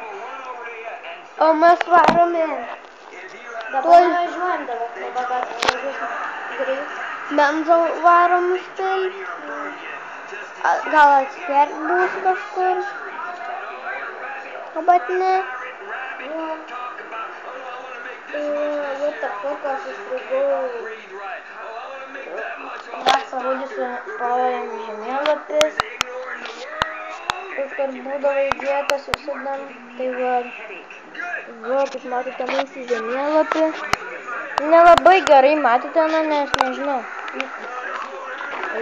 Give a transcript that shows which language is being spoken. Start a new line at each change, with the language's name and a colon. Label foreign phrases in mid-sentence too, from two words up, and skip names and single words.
Lithuanian: O mes varome. Dabar važiuojam dabar važiuosime greit. Benzo varom užpilti. Gal atskert bus kažkur. O bet ne.
English: What the fuck,
Lithuanian: aš įstrigau. Mes parodėm žemėlapis. Kur būdavo įdėtas visada. Tai va, kaip matote mūsų žemėlapį. Nelabai gerai matėte, nes nežinau.